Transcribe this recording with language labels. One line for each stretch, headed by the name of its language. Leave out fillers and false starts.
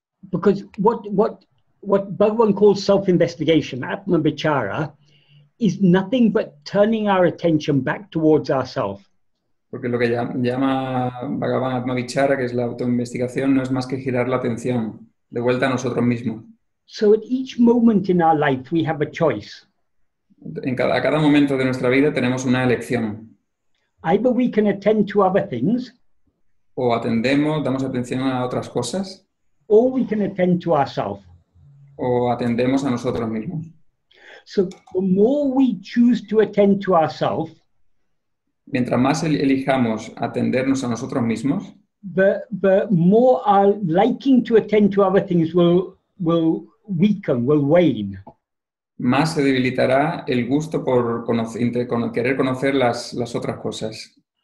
English: Because what Bhagavan calls self-investigation, ātma-vichāra, is nothing but turning our attention back towards ourselves.
Spanish: Porque lo que llama Bhagavan Atma-vichara, que es la autoinvestigación, no es más que girar la atención de vuelta a nosotros mismos.
English: So at each moment in our life, we have a choice.
Spanish: A cada momento de nuestra vida tenemos una elección.
English: Either we can attend to other things,
Spanish: O damos atención a otras cosas,
English: or we can attend to ourselves.
Spanish: o atendemos a nosotros mismos.
English: So the more we choose to attend to ourselves,
Spanish: Mientras más elijamos atendernos a nosotros mismos,
English: the more our liking to attend to other things will weaken, will wane.
Spanish: más se debilitará el gusto por querer conocer las otras cosas.